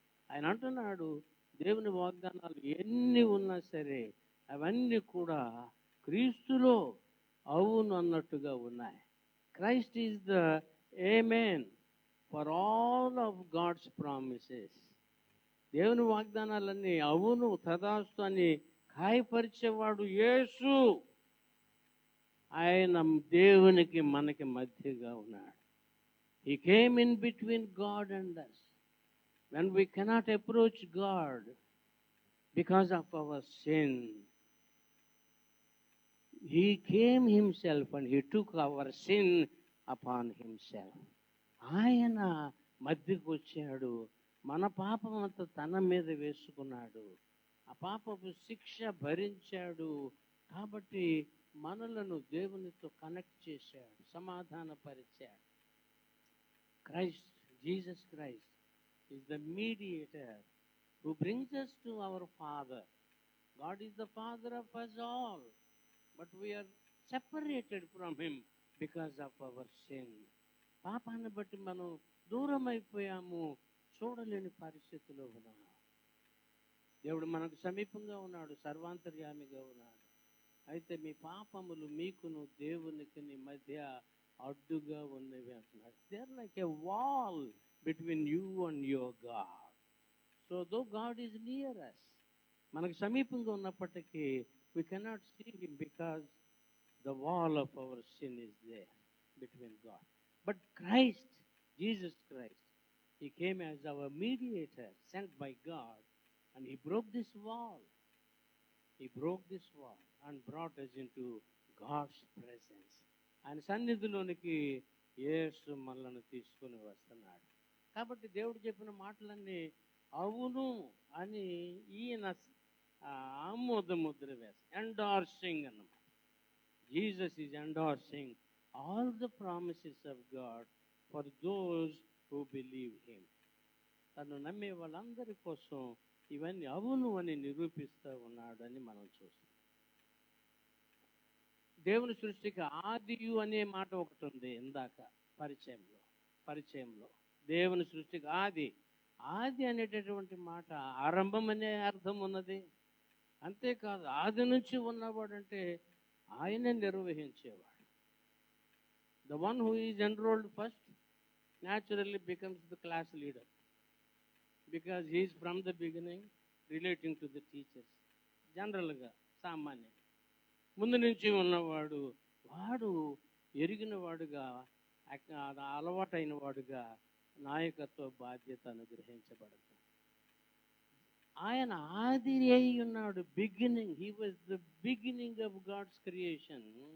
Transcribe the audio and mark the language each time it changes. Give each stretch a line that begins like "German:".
Telugu: ఆయన అంటున్నాడు, దేవుని వాగ్దానాలు ఎన్ని ఉన్నా సరే అవన్నీ కూడా క్రీస్తులో అవును అన్నట్టుగా ఉన్నాయి.
English: Christ is the amen for all of God's promises.
Telugu: దేవుని వాగ్దానాలన్నీ అవును తదాస్తు అని ఖాయపరిచేవాడు యేసు. ఆయన దేవునికి మనకి మధ్యగా ఉన్నాడు.
English: He came in between God and us. When we cannot approach God because of our sin, He came himself and He took our sin upon himself.
Telugu: ఆయన మధ్యకు వచ్చాడు, మన పాపం అంతా తన మీద వేసుకున్నాడు, ఆ పాపపు శిక్ష భరించాడు. కాబట్టి మనలను దేవునితో కనెక్ట్ చేశాడు, సమాధానపరిచాడు.
English: Christ, Jesus Christ is the mediator who brings us to our Father. God is the Father of us all, but we are separated from Him because of our sin.
Telugu: పాపాన్ని బట్టి మనం దూరం అయిపోయాము, చూడలేని పరిస్థితిలో ఉన్నాము. దేవుడు మనకు సమీపంగా ఉన్నాడు, సర్వాంతర్యామిగా ఉన్నాడు. అయితే మీ పాపములు మీకును దేవునికి మధ్య అడ్డుగా ఉన్నవి అంటున్నాడు.
English: They are like a wall between you and your God. So though God is near us,
Telugu: మనకు సమీపంగా ఉన్నప్పటికీ
English: we cannot see Him because the wall of our sin is there between God. But Christ, Jesus Christ, He came as our mediator, sent by God, and He broke this wall. He broke this wall and brought us into God's presence.
Telugu: ఆయన సన్నిధిలోనికి యేసు మనల్ని తీసుకుని వస్తున్నాడు. కాబట్టి దేవుడు చెప్పిన మాటలన్నీ అవును అని ఈయన ఆమోద ముద్ర వేసి ఎండార్సింగ్ అన్నమాట.
English: Jesus is endorsing all the promises of God for those who believe him.
Telugu: తను నమ్మే వాళ్ళందరి కోసం ఇవన్నీ అవును అని నిరూపిస్తూ ఉన్నాడని మనం చూస్తాం. దేవుని సృష్టికి ఆదియు అనే మాట ఒకటి ఉంది. ఇందాక పరిచయంలో దేవుని సృష్టికి ఆది అనేటటువంటి మాట ఆరంభం అనే అర్థం ఉన్నది. అంతేకాదు ఆది నుంచి ఉన్నవాడు అంటే ఆయనే నిర్వహించేవాడు.
English: The one who is enrolled first naturally becomes the class leader because he is from the beginning relating to the teachers.
Telugu: జనరల్గా సామాన్య ముందు నుంచి ఉన్నవాడు, వాడు ఎరిగిన వాడుగా, అలవాటైన వాడుగా నాయకత్వ బాధ్యత అనుగ్రహించబడుతుంది. ఆయన ఆది అయి ఉన్నాడు, beginning.
English: He was the beginning of God's creation.